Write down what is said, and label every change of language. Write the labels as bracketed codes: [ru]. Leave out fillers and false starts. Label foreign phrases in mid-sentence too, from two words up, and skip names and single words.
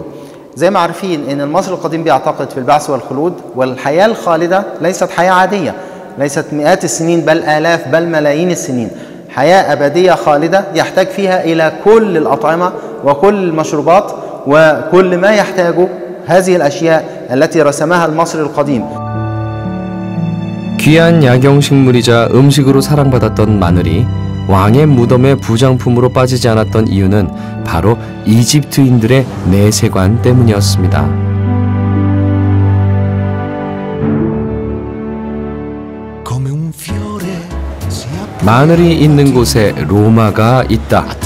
[ar] زي ما عارفين إن المصري القديم بيعتقد في البعث والخلود، والحياة الخالدة ليست حياة عادية، ليست مئات السنين بل آلاف بل ملايين السنين. حياة أبدية خالدة يحتاج فيها إلى كل الأطعمة وكل المشروبات وكل ما يحتاجه هذه الأشياء التي رسمها المصري القديم. [ko] 귀한 약용식물이자 음식으로 사랑받았던 마늘이 왕의 무덤의 부장품으로 빠지지 않았던 이유는 바로 이집트인들의 내세관 때문이었습니다. 마늘이 있는 곳에 로마가 있다.